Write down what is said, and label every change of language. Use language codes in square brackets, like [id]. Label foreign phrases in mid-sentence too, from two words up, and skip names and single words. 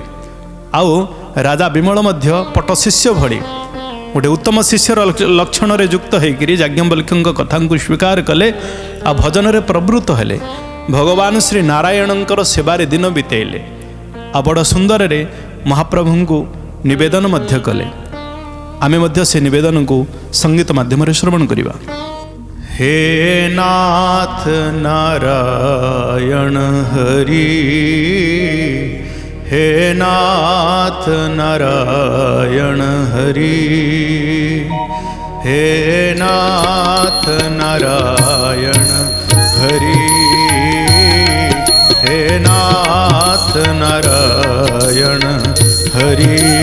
[or] ଆଉ ରାଜା ବିମଳ ମଧ୍ୟ ପଟ୍ଟଶିଷ୍ୟ ଭଳି ଗୋଟେ ଉତ୍ତମ ଶିଷ୍ୟର ଲକ୍ଷଣରେ ଯୁକ୍ତ ହୋଇକରି ଯାଜ୍ଞବଲ୍କ୍ୟଙ୍କ କଥାଙ୍କୁ ସ୍ୱୀକାର କଲେ ଆଉ ଭଜନରେ ପ୍ରବୃତ୍ତ ହେଲେ। ଭଗବାନ ଶ୍ରୀ ନାରାୟଣଙ୍କର ସେବାରେ ଦିନ ବିତେଇଲେ ଆଉ ବଡ଼ ସୁନ୍ଦରରେ ମହାପ୍ରଭୁଙ୍କୁ ନିବେଦନ ମଧ୍ୟ କଲେ। ଆମେ ମଧ୍ୟ ସେ ନିବେଦନକୁ ସଙ୍ଗୀତ ମାଧ୍ୟମରେ ଶ୍ରବଣ କରିବା। [hi] हे नाथ नारायण हरि, हे नाथ नारायण हरि, हे नाथ नारायण हरि, हे नाथ नारायण हरि।